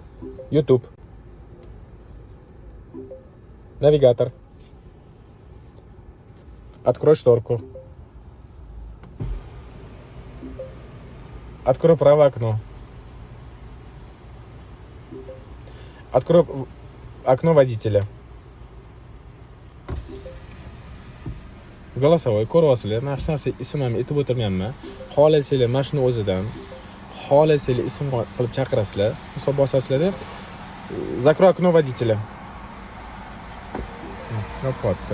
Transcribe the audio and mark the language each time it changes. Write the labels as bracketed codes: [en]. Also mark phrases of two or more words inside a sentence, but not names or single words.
[ru] YouTube. Навигатор. Открой шторку. Открой правое окно. Открой окно водителя. [uz] Голосовой ko'ryapsizlar. Men hech narsa ism ham aytib o'tirmayapman. Xohlasanglar mana shuni o'zidan, xohlasanglar ism qilib chaqirasizlar. Hisob bosasizlar-da. [ru] Закрой окно водителя. [uz] Yo'qotdi.